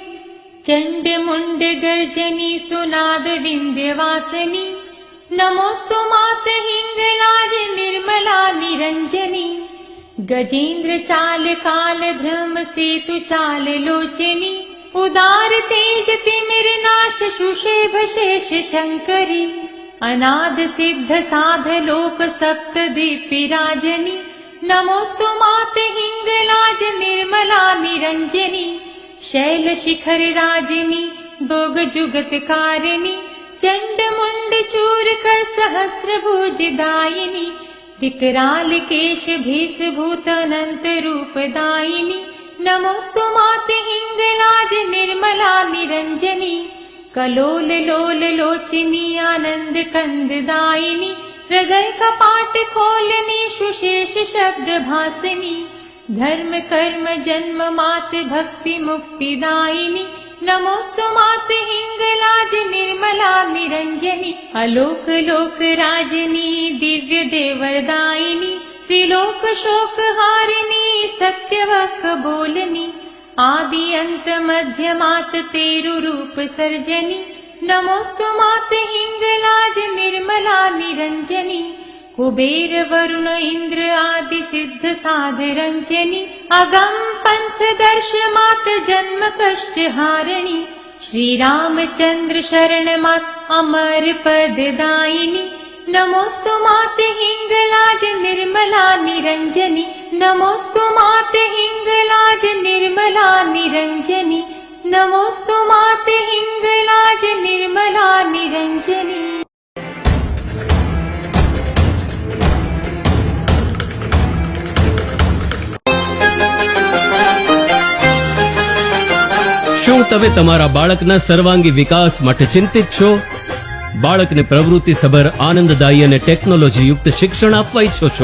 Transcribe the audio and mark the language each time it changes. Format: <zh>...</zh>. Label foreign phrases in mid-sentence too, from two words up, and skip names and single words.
<hi>चंड मुंड गर्जनी सुनाद विंध्यवासनी नमोस्तु मात हिंगलाज निर्मला निरंजनी गजेंद्र चाल काल ध्रम सेतु चाल लोचनी उदार तेज तिमिर नाश सुषेभ शेष शंकरी अनाद सिद्ध साध लोक सप्त दीपिराजनी नमोस्तु मात हिंगलाज निर्मला निरंजनी शैल शिखर राजनी भोग जुगत कारिणी चंड मुंड चूर कर सहस्त्र भुज दायिनी विकराल केश भीष भूत अनंत रूप दायिनी नमोस्तु मात हिंगलाज निर्मला निरंजनी कलोल लोल लोचनी आनंद कंद दायिनी हृदय कपाट खोलनी सुशेष शब्द भासनी धर्म कर्म जन्म मात भक्ति मुक्ति दायिनी नमोस्तु मात हिंगलाज निर्मला निरंजनी अलोक लोक राजनी दिव्य देवरदायिनी त्रिलोक शोक हारिणी सत्यवक बोलनी आदि अंत मध्य मात तेरु रूप सर्जनी नमोस्तु मात हिंगलाज निर्मला निरंजनी कुबेर वरुण इंद्र आदि सिद्ध साधरंजनी अगम पंथ दर्श मात जन्म कष्ट हारिणी श्री रामचंद्र शरण मात अमर पद दायिनी नमोस्तु मात हिंगलाज निर्मला निरंजनी नमोस्तु मात हिंगलाज निर्मला निरंजनी नमोस्तु मात हिंगलाज निर्मला निरंजनी।</hi> <gu>શું તમે તમારા બાળકના સર્વાંગી વિકાસ માટે ચિંતિત છો? બાળકને પ્રવૃત્તિસભર આનંદદાયી અને ટેકનોલોજી યુક્ત શિક્ષણ આપવા ઈચ્છો છો?</gu>